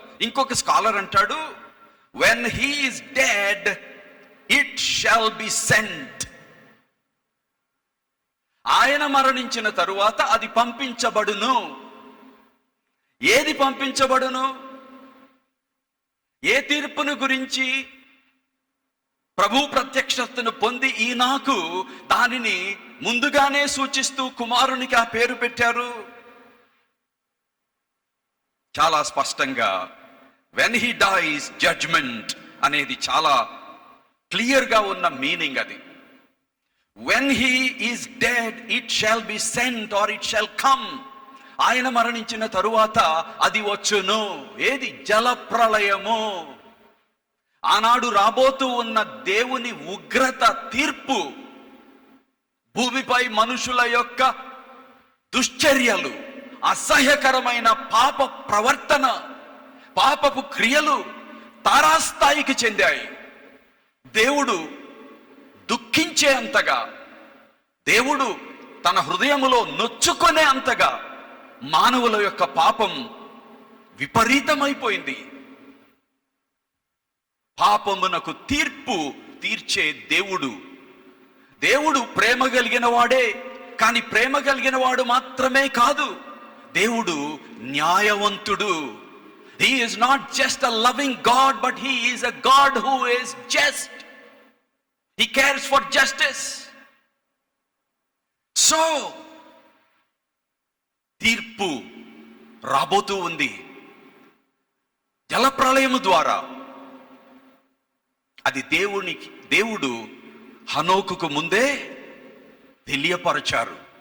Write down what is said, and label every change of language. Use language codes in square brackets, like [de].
[te] ఇంకొక స్కాలర్ అంటాడు, [en] when he is dead it shall be sent. [te] ఆయన మరణించిన తరువాత అది పంపించబడును. ఏది పంపించబడును? ఏ తీర్పును గురించి ప్రభు ప్రత్యక్షతను పొంది ఈనాకు దానిని ముందుగానే సూచిస్తూ కుమారునికి ఆ పేరు పెట్టారు. చాలా స్పష్టంగా [en] when he dies judgment [te] అనేది చాలా క్లియర్గా ఉన్న మీనింగ్ అది. [en] when he is dead it shall be sent or it shall come. [te] ఆయన మరణించిన తరువాత అది వచ్చును. ఏది? జలప్రళయము. ఆనాడు రాబోతూ ఉన్న దేవుని ఉగ్రత తీర్పు, భూమిపై మనుషుల యొక్క దుశ్చర్యలు, అసహ్యకరమైన పాప ప్రవర్తన, పాపపు క్రియలు తారాస్థాయికి చెందాయి. దేవుడు దుఃఖించే అంతగా, దేవుడు తన హృదయములో నొచ్చుకునే అంతగా మానవుల యొక్క పాపం విపరీతమైపోయింది. పాపమునకు తీర్పు తీర్చే దేవుడు. దేవుడు ప్రేమ కలిగిన వాడే, కానీ ప్రేమ కలిగిన వాడు మాత్రమే కాదు, దేవుడు న్యాయవంతుడు. [en] He is not just a loving God, but he is a God who is just. He cares for justice. [te] So తీర్పు రాబోతూ ఉంది జలప్రళయము ద్వారా. అది దేవుడు హనోకుకు ముందే తెలియపరచారు.